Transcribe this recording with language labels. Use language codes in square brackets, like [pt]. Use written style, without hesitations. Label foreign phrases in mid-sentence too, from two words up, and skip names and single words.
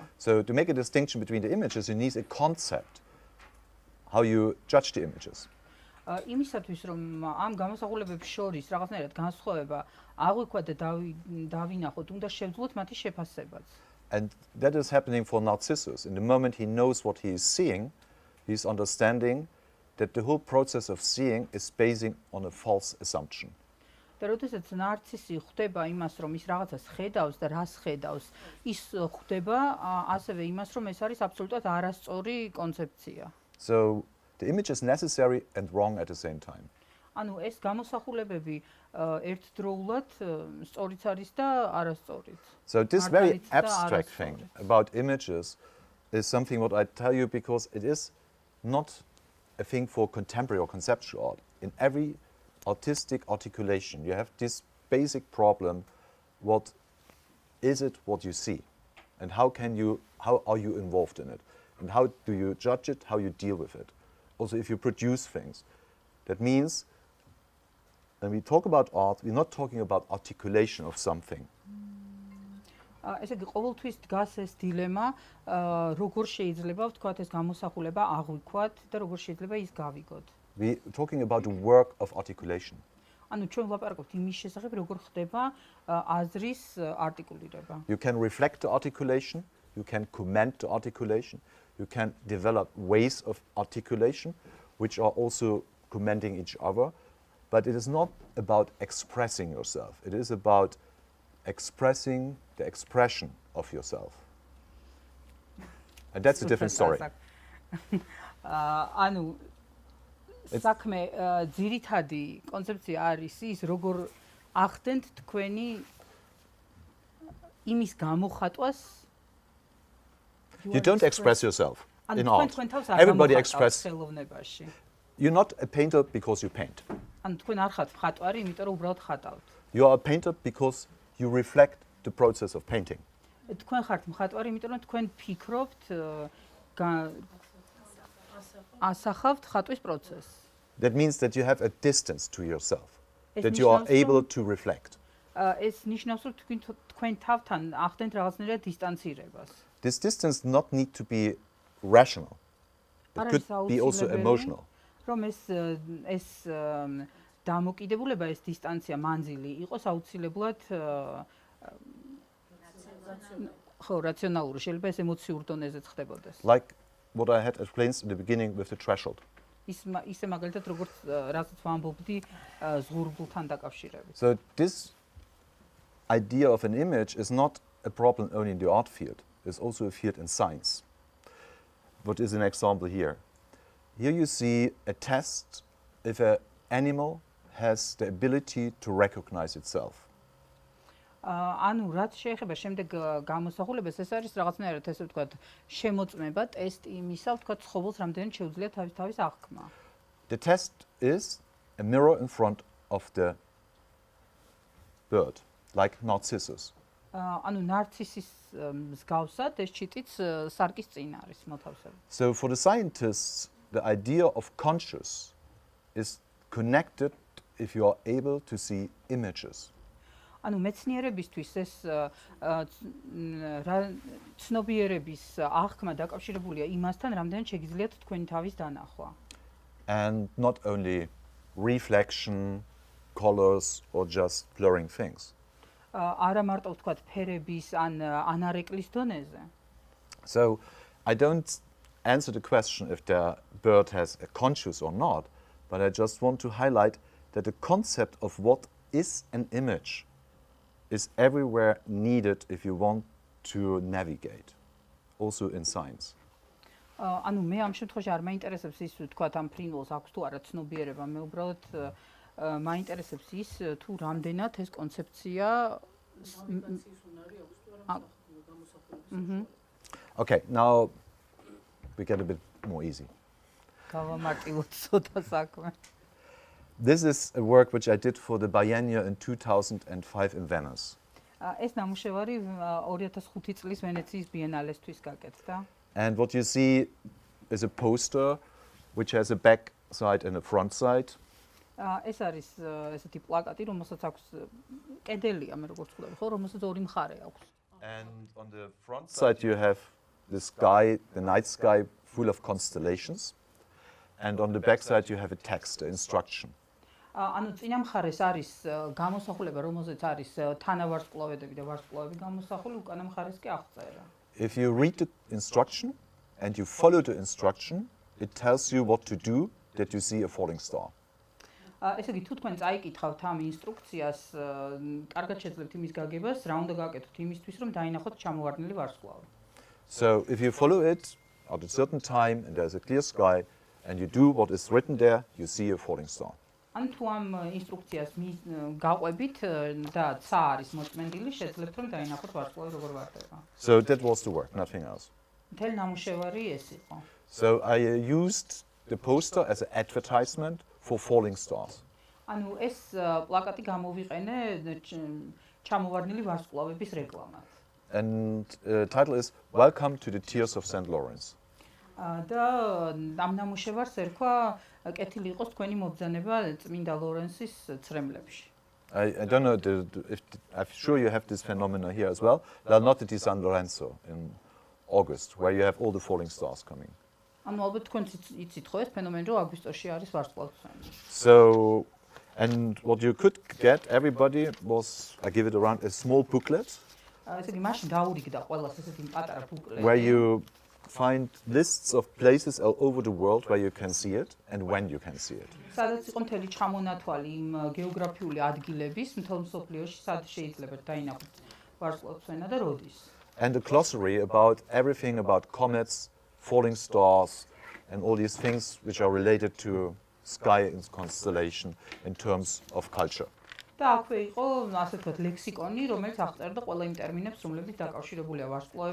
[en] So to make a distinction between the images, you need a concept, how you judge the images. [ka] იმისათვის რომ ამ გამოსახულებებს შორის რაღაცნაირად განსხვავება აღვიქვათ და დავინახოთ, უნდა შევძლოთ მათი შეფასებაც. [en] And that is happening for Narcissus. In the moment he knows what he is seeing, he's understanding that the whole process of seeing is basing on a false assumption. [ka] და როდესაც ნარცისი ხვდება იმას, რომ ის რაღაცას ხედავს და რას ხედავს, ის ხვდება ასევე იმას, რომ ეს არის აბსოლუტურად არასწორი კონცეფცია. [en] So the image is necessary and wrong at the same time. [ka] ანუ ეს გამოსახულებები ერთდროულად სწორიც არის და არასწორიც. [en] So this very abstract thing about images is something what I tell you because it is not a thing for contemporary or conceptual art. In every artistic articulation, you have this basic problem: what is it what you see, and how are you involved in it, and how do you judge it, how you deal with it. Also, if you produce things, that means when we talk about art, we're not talking about articulation of something. [ka] ესე იგი ყოველთვის დგას ეს დილემა, როგორ შეიძლება ვთქვათ ეს გამოსახულება აღვიქვათ და როგორ შეიძლება ის გავიგოთ. [en] We're talking about the work of articulation. [ka] ანუ ჩვენ ვლაპარაკობთ იმის შესახებ, როგორ ხდება აზრის არტიკულირება. [en] You can reflect the articulation, you can comment the articulation, you can develop ways of articulation which are also commenting each other, but it is not about expressing yourself. It is about expressing the expression of yourself. And that's a different story. [ka] ანუ საქმე ძირითადი კონცეფცია არის ის, როგორ ახდენთ თქვენი იმის გამოხატვას. [en] You don't express yourself in art. Everybody expresses. you're not a painter because you paint. [ka] ანუ თქვენ არ ხართ მხატვარი, იმიტომ რომ უბრალოდ ხატავთ. [en] You are a painter because you reflect the process of painting. [ka] თქვენ ხართ მხატვარი, იმიტომ რომ თქვენ ფიქრობთ ასახავთ ხატვის პროცესს. [en] That means that you have a distance to yourself, that you are able to reflect. [ka] ეს ნიშნავს, რომ თქვენ თავთან ახდენთ რაღაცნაირად დისტანცირებას. [en] This distance not need to be rational. It could be also emotional. [ka] რომ ეს დამოკიდებულება, ეს დისტანცია, მანძილი იყოს აუცილებლად ხო, რაციონალური, შეიძლება ეს ემოციურ დონეზეც ხდებოდეს. [en] Like what I had explained in the beginning with the threshold. [ka] ისე მაგალითად როგორც რასაც ვამბობდი ზღურბულთან დაკავშირებით. [en] So this idea of an image is not a problem only in the art field. It's also a field in science. What is an example here? Here you see a test if an animal has the ability to recognize itself. [ka] ანუ რაც შეეხება შემდეგ გამოსახულებას, ეს არის რაღაცნაირად ესე ვთქვათ, შემოწმება, ტესტი იმისა, ვთქვათ, ცხოველს რამდენად შეუძლია თავის აღქმა. [en] The test is a mirror in front of the bird, like narcissus. [ka] ანუ ნარცისის მსგავსად ეს ჩიტიც სარკის წინ არის მოთავსებული. [en] So for the scientists, the idea of conscious is connected if you are able to see images. [ka] ანუ მეცნიერებისთვის ეს ცნობიერების აღქმა დაკავშირებულია იმასთან, რამდენად შეგიძლიათ თქვენი თავის დანახვა. [en] And not only reflection, colors, or just blurring things. [ka] არა მარტო ვთქვათ ფერების ან ანარეკვლის დონეზე. [en] So I don't answer the question if the bird has a conscious or not, but I just want to highlight that the concept of what is an image is everywhere needed if you want to navigate, also in science. [ka] ანუ მე ამ შემთხვევაში არ მაინტერესებს ის ვთქვათ ამ ფრინველს აქვს თუ არა ცნობიერება, მე უბრალოდ მაინტერესებს ის თუ რამდენად ეს კონცეფცია [en] Okay, now we get a bit more easy. [ka] გავამარტივოთ ცოტა საქმე. [en] This is a work which I did for the biennial in 2005 in Venice. [ka] ეს ნამუშევარი 2005 წლის ვენეციის ბიენალესთვის გაკეთდა. [en] And what you see is a poster which has a back side and a front side. [ka] ეს არის ესეთი პლაკატი, რომელსაც აქვს კედელია, მე როგორც ვთქვი, ხო, რომელსაც ორი მხარე აქვს. [en] And on the front side you have the sky, the night sky full of constellations. And on the back side you have a text, an instruction. [ka] ანუ წინა მხარეს არის გამოსახულება, რომელზეც არის თანავარსკვლავედები და ვარსკვლავები გამოსახული, უკანა მხარეს კი აღწერა. [en] If you read the instruction and you follow the instruction, it tells you what to do that you see a falling star. [ka] ესე იგი, თუ თქვენ წაიკითხავთ ამ ინსტრუქციას, კარგად შეძლებთ იმის გაგებას, რა უნდა გააკეთოთ იმისთვის, რომ დაინახოთ ჩამოვარდნილი ვარსკვლავი. [en] So if you follow it at a certain time and there's a clear sky and you do what is written there, you see a falling star. [ka] ან თუ ამ ინსტრუქციას გაყვებით და ცა არის მოწმენდილი, შეძლებთ რომ დაინახოთ ვარსკვლავი როგორ ვარდება. [en] So that was the work, nothing else. [ka] მთელი ნამუშევარი ეს იყო. [en] So I used the poster as an advertisement for falling stars. [ka] ანუ ეს პლაკატი გამოვიყენე ჩამოვარდნილი ვარსკვლავების რეკლამად. [en] And the title is Welcome to the Tears of St. Lawrence. [ka] და ამ ნამუშევარს ერქვა კეთილი იყოს თქვენი მობრძანება წმინდა ლორენსის ცრემლებში. [en] I don't know if I'm sure you have this phenomena here as well. La Notte di San Lorenzo in August, where you have all the falling stars coming. [ka] ანუ ალბათ თქვენ იცით ხო ეს ფენომენი, რომ აგვისტოში არის ვარსკვლავთმცემი. [en] So, and what you could get, everybody was, I give it around a small booklet. [ka] ესე იგი, მაშინ დაურიგდა ყველას ესეთი პატარა ბუკლეტი. [en] Where you find lists of places all over the world where you can see it and when you can see it. [ka] სადაც იყო მთელი ჩამონათვალი იმ გეოგრაფიული ადგილების მთელ მსოფლიოში, სად შეიძლება დაინახოთ ვარსკვლავთმცემა და როდის. [en] And a glossary about everything about comets, falling stars, and all these things which are related to sky and constellation in terms of culture. [ka] და აქვე იყო ასე ვთქვათ ლექსიკონი, რომელიც აღწერდა ყველა იმ ტერმინებს, რომლებიც დაკავშირებულია ვარსკვლავებთან, თასთან, ვარსკვლავთან.